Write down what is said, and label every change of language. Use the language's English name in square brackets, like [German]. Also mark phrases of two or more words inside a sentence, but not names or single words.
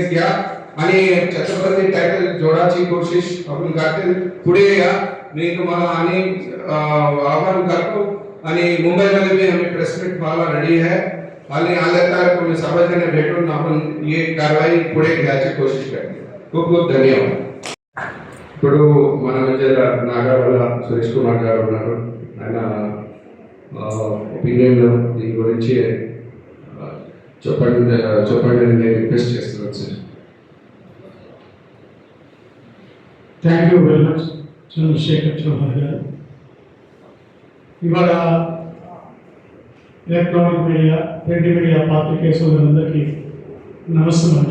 [Marathi] घ्या आणि छत्रपती टायटल जोडायची कोशिश आपण करतील पुढे या मी तुम्हाला आणि आवाहन करतो आणि मुंबईमध्ये भी आम्ही [English] press meet [Marathi] व्हायला रेडी आहे आणि आले तर तुम्ही सर्वजण भेटून आपण ही कारवाई पुढे घ्यायची कोशिश करतो खूप खूप धन्यवाद [Telugu] ఇప్పుడు మన మధ్య నాగార్ల సురేష్ కుమార్ గారు ఉన్నారు ఆయన ఒపీనియన్ దీని గురించి చెప్పండి నేను రిక్వెస్ట్ చేస్తున్నాను సార్ [English] thank you very much [Marathi] చంద్రశేఖర్ చౌహాన్ గారు ఇవాళ [English] electronic media print media [Marathi] పాత్రికేయ సోదరులందరికీ నమస్కారం.